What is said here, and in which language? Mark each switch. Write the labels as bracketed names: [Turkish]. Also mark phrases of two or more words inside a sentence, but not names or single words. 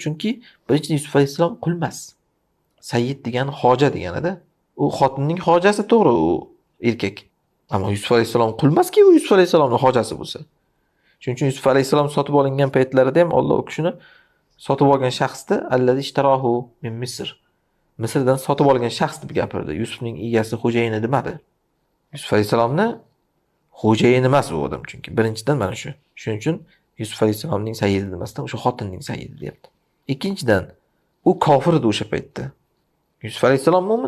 [Uzbek] Chunki birinchi Yusuf alayhisalom qul emas. Sayyid degani hoja deganida. U xotinning hojasi to'g'ri u erkak. Ammo Yusuf alayhisalom qul emas-ki, u Yusuf alayhisalomning hojasi bo'lsa. Shuning uchun Yusuf alayhisalom sotib olingan paytlarida ham Alloh u kishini sotib olgan shaxsni [Arabic] الذي اشتراه من مصر. [Uzbek] Misrdan sotib olgan shaxs deb gapirdi. Yusufning egasi xo'jayini demadi. Yusuf alayhisalomni xo'jayini emas u odam chunki. Birinchidan mana shu. Shuning uchun Yusuf alayhisalomning sayyidi demasdan o'sha xotinning sayyidi deyapti. Ikkinchidan, u kofir edi o'sha paytda. Yusuf alayhisalom mo'min.